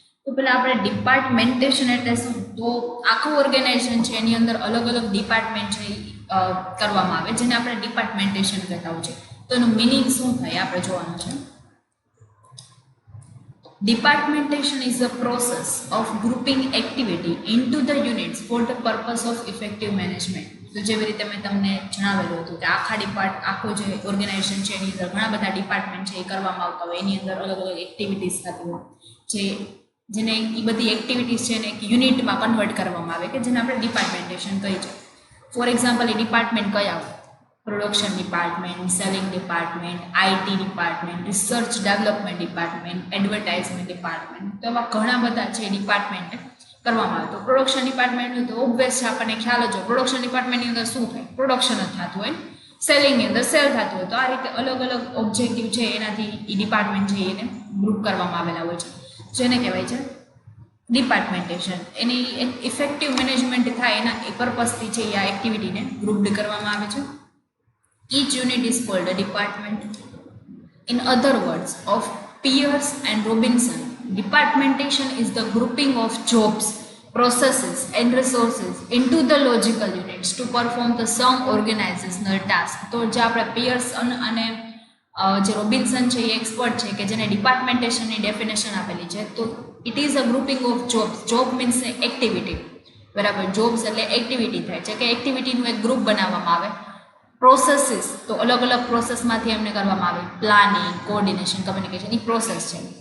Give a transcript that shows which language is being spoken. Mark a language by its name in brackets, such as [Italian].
[Gujarati] તો પહેલાં આપણે ડિપાર્ટમેન્ટેશન એટલે શું, તો આખું ઓર્ગેનાઇઝેશન છે એની અંદર અલગ અલગ ડિપાર્ટમેન્ટ છે કરવામાં આવે જેને આપણે ડિપાર્ટમેન્ટેશન કહેતા હોય છે. તો એનું મિનિંગ શું થાય આપણે જોવાનું છે. [English] Departmentation is a process of grouping activity into the units for the purpose of effective management. [Gujarati] તો જેવી રીતે મેં તમને જણાવેલું હતું કે આખો જે ઓર્ગેનાઇઝેશન છે એની અંદર ઘણા બધા ડિપાર્ટમેન્ટ છે એ કરવામાં આવતા હોય, એની અંદર અલગ અલગ એક્ટિવિટીઝ થતી હોય જેને એ બધી એક્ટિવિટીઝ છે એને એક યુનિટમાં કન્વર્ટ કરવામાં આવે કે જેને આપણે ડિપાર્ટમેન્ટેશન કહી છે. ફોર એક્ઝામ્પલ એ ડિપાર્ટમેન્ટ કયા હોય? Production department, selling department, IT department, research development department, advertisement department. તો એવા ઘણા બધા છે ડિપાર્ટમેન્ટ કરવામાં આવે. તો પ્રોડક્શન ડિપાર્ટમેન્ટનું તો ઓબ્વિયસ છે આપણને ખ્યાલ જ હોય, પ્રોડક્શન ડિપાર્ટમેન્ટની અંદર શું થાય? પ્રોડક્શન જ થતું હોય. સેલિંગની અંદર સેલ થતું હોય. તો આ રીતે અલગ અલગ ઓબ્જેક્ટિવ છે એનાથી એ ડિપાર્ટમેન્ટ છે એને ગ્રુપ કરવામાં આવેલા હોય છે, જેને કહેવાય છે ડિપાર્ટમેન્ટેશન. એની એક ઇફેક્ટિવ મેનેજમેન્ટ થાય એના એ પર્પઝથી છે એ આ એક્ટિવિટીને ગ્રુપ્ડ કરવામાં આવે છે. [English] Each unit is called a department. In other words, of Pierce and Robinson, departmentation is the grouping of jobs, processes and resources into the logical units to perform the some organizational task. [Gujarati] તો જે આપણે piers અને જે Robinson છે એ expert છે કે જેને ડિપાર્ટમેન્ટેશનની definition આપેલી છે. [English] તો it is a grouping of jobs. Job means activity, બરાબર? [Gujarati] જોબ્સ એટલે એક્ટિવિટી થાય છે કે એક્ટિવિટીનું એક ગ્રુપ બનાવવામાં આવે. પ્રોસેસીસ તો અલગ અલગ પ્રોસેસમાંથી એમને કરવામાં આવે, પ્લાનિંગ, કોઓર્ડિનેશન, કમ્યુનિકેશન, એ પ્રોસેસ છે.